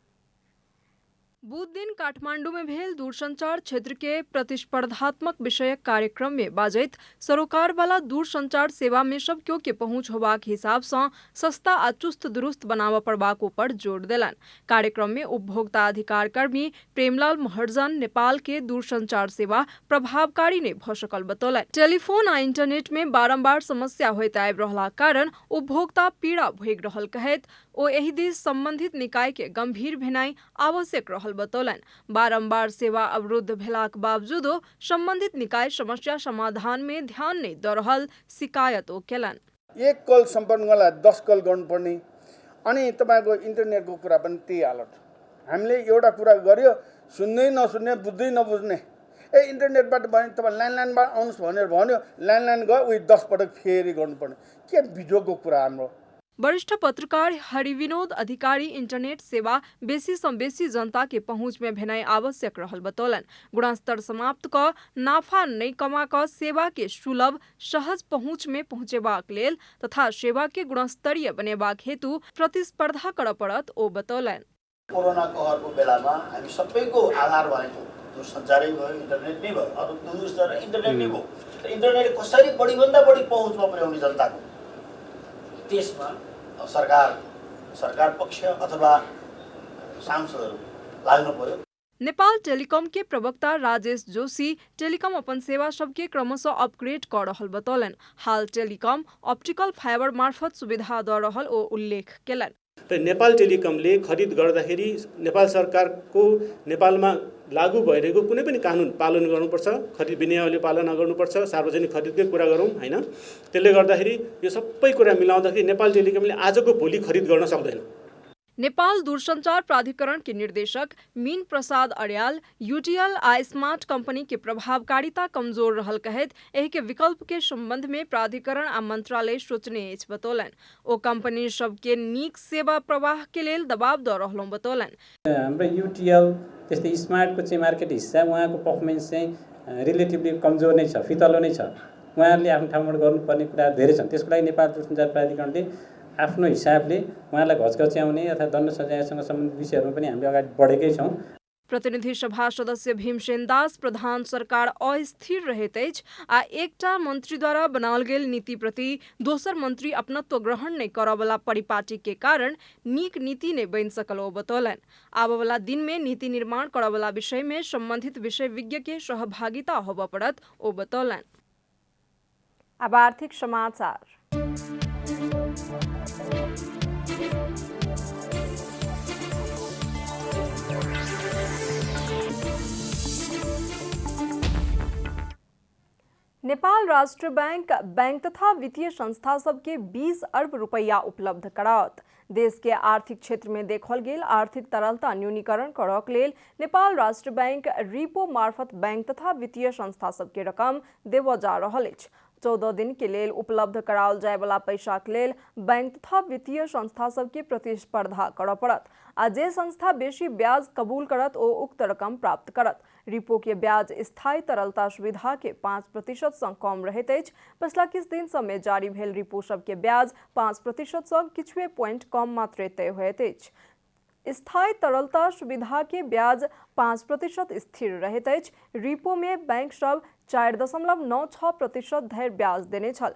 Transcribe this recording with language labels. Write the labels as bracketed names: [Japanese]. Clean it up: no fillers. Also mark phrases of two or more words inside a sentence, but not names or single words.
[Maithili] बुध दिन काठमांडू में भेल दूरसंचार क्षेत्र के प्रतिस्पर्धात्मक विषयक कार्यक्रम में बाजैत सरोकार वाला दूरसंचार सेवा में सब केओ के पहुंच होबाक हिसाब से सस्ता आ चुस्त दुरुस्त बनाब पड़बाक ऊपर जोर देलनि। कार्यक्रम में उपभोक्ता अधिकार कर्मी प्रेमलाल महर्जन नेपाल के दूरसंचार सेवा प्रभावकारी नहीं भ सकल बतौलनि। टेलीफोन आ इंटरनेट में बारंबार समस्या होइत आबि रहला कारण उपभोक्ता पीड़ा भोगि रहल कहैत ओ एहि दिस संबंधित निकाय के गंभीर भेनाई आवश्यक रहल बतौलनि। बारंबार सेवा अवरुद्ध भेलाक बावजूदो संबंधित निकाय समस्या समाधान में ध्यान नहीं द रहल शिकायत ओ केलनि। [Nepali] एक कल सम्पर्क गर्नलाई 10 कल गर्नुपर्ने अनि तपाईको इन्टरनेटको कुरा पनि त्यही हालत। हामीले एउटा कुरा गर्यो सुन्दै नसुन्ने बुझ्दै नबुझ्ने इन्टरनेटबाट भने तपाईँ ल्यान्डलाइनबाट आउनुहोस् भनेर भन्यो ल्यान्डलाइन गयो उही 10 पटक फेरि गर्नुपर्ने के बिजोगको कुरा हाम्रो। [Maithili] वरिष्ठ पत्रकार हरिविनोद अधिकारी इंटरनेट सेवा बेसी से बेसी जनता के पहुंच में भेनाई आवश्यक रहल बतौलनि। गुणस्तर समाप्त क नाफा नहीं कमा क सेवा के सुलभ सहज पहुंच में पहुंचेबाक लेल तथा सेवा के गुणस्तरीय बनेबाक हेतु प्रतिस्पर्धा कर पड़त ओ बतौलनि। [Nepali] कोरोना कहरको बेलामा हामी सबैको आधार भनेको दूरसञ्चारै भयो इन्टरनेट नै भयो। अरु दूरस्तर इन्टरनेट नै भयो। इन्टरनेट कसरी बढीभन्दा बढी पहुँचमा पुर्याउने जनताको त्यसमा सरकार पक्ष अथवा सांसदहरू लाग्नु पर्यो। [Maithili] नेपाल टेलिकम के प्रवक्ता राजेश जोशी टेलिकम अपन सेवा सबके क्रमशः अपग्रेड कर रहल बतौलनि। हाल टेलिकम [English] optical fiber [Maithili] मार्फत सुविधा द रहल ओ उल्लेख केलनि। [Nepali] त नेपाल टेलिकमले खरिद गर्दाखेरि नेपाल सरकारको नेपालमा लागू भइरहेको कुनै पनि कानुन पालन गर्नुपर्छ, खरिद विनियावली पालना गर्नुपर्छ, सार्वजनिक खरिदकै कुरा गरौँ हैन। त्यसले गर्दाखेरि यो सबै कुरा मिलाउँदाखेरि नेपाल टेलिकमले आजको भोलि खरिद गर्न सक्दैन। [Maithili] नेपाल दूरसंचार प्राधिकरण के निर्देशक मीन प्रसाद अर्याल यूटीएल आ स्मार्ट कंपनी के प्रभावकारिता कमजोर रहल कहैत एहि के विकल्प के संबंध में प्राधिकरण आ मंत्रालय सोचने अछि बतौलनि। ओ कंपनी सबके नीक सेवा प्रवाह के लेल दबाव द रहलौं बतौलनि। [Nepali] हाम्रो यूटीएल त्यस्तै स्मार्टको चाहिँ मार्केट हिस्सा उहाँको पर्फर्मेन्स चाहिँ रिलेटिभली कमजोर नै छ, फितलो नै छ। उहाँहरूले आफ्नो ठाउँबाट गर्नुपर्ने कुराहरू धेरै छन्। त्यसको लागि नेपाल दूरसञ्चार प्राधिकरणले आफ्नो हिसाबले उहाँलाई घचघच्याउने अथवा दण्ड सजायसँग सम्बन्धित विषयहरूमा पनि हामी अगाडि बढेकै छौँ। [Maithili] प्रतिनिधि सभा सदस्य भीमसेन दास प्रधान सरकार अस्थिर रहैत अछि आ एकटा मंत्री द्वारा बनाओल गेल नीति प्रति दोसर मंत्री अपनत्व ग्रहण नहीं करऽ वाला परिपाटी के कारण नीक नीति नहीं बन सकल ओ बतौलनि। आबऽ वाला दिन में नीति निर्माण करऽ वाला विषय में संबंधित विषय विज्ञ के सहभागिता होबऽ पड़त ओ बतौलनि। अब आर्थिक समाचार। नेपाल राष्ट्र बैंक तथा वित्तीय संस्था सबके 20 अरब रुपया उपलब्ध कराओत। देश के आर्थिक क्षेत्र में देखल गेल आर्थिक तरलता न्यूनीकरण करक लेल नेपाल राष्ट्र बैंक रिपो मार्फत बैंक तथा वित्तीय संस्था सबके रकम देव जा रहल अछि। 14 दिन के लेल उपलब्ध कराओल जाय वाला पैसा के लेल बैंक तथा वित्तीय संस्था सबके प्रतिस्पर्धा करऽ पड़त आ जे संस्था बेसी ब्याज कबूल करत ओ उक्त रकम प्राप्त करत। रिपो के ब्याज स्थायी तरलता सुविधा के 5% सँ कम रहैत अछि। पिछला किछु दिन समय जारी भेल रिपो सब के ब्याज 5% सँ किछुए पॉइंट कम मात्रे तय होइत अछि। स्थायी तरलता सुविधा के ब्याज 5% स्थिर रहैत अछि। रिपो में बैंक सब 4.96% धरि ब्याज देने छल।